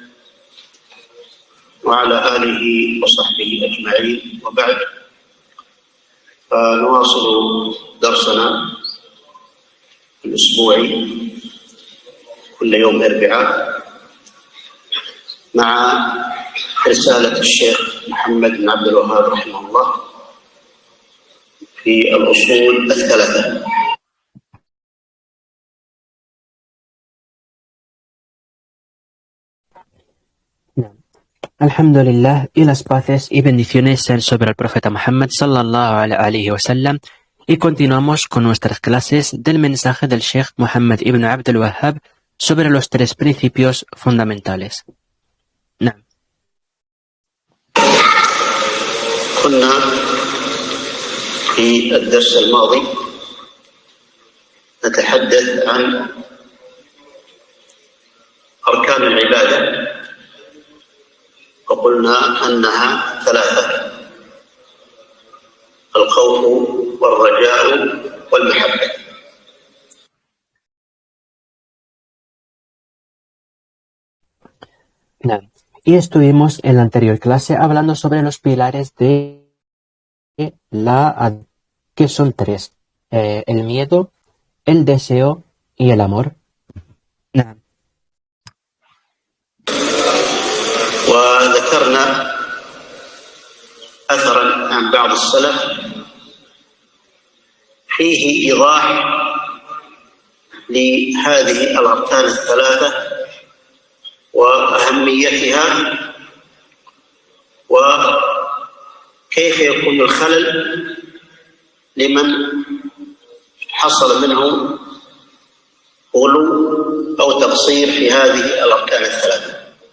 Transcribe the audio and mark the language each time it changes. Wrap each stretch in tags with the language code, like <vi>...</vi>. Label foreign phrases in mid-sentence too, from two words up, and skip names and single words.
<ar>وعلى آله وصحبه أجمعين، وبعد، فنواصل درسنا الأسبوعي كل يوم أربعاء مع رسالة الشيخ محمد بن عبد الوهاب رحمه الله في الأصول الثلاثة. Alhamdulillah,</ar> <es>y las paces y bendiciones sean sobre el profeta Muhammad</es> <ar>صلى الله عليه وسلم,</ar> <es>y continuamos con nuestras clases del mensaje del Sheikh Muhammad ibn Abdul Wahhab sobre los tres principios fundamentales.</es> <ar>نعم. كنا في الدرس الماضي نتحدث عن أركان العبادة، وقلنا أنها ثلاثة: الخوف والرجاء والمحبة. نعم.</ar> <es>Y estuvimos en la anterior clase hablando sobre los pilares de que son tres: el miedo, el deseo y el amor.</es> <ar>نعم. وذكرنا أثرا عن بعض السلف فيه إيضاح لهذه الأركان الثلاثة وأهميتها، وكيف يكون الخلل لمن حصل منه غلو أو تقصير في هذه الأركان الثلاثة.</ar>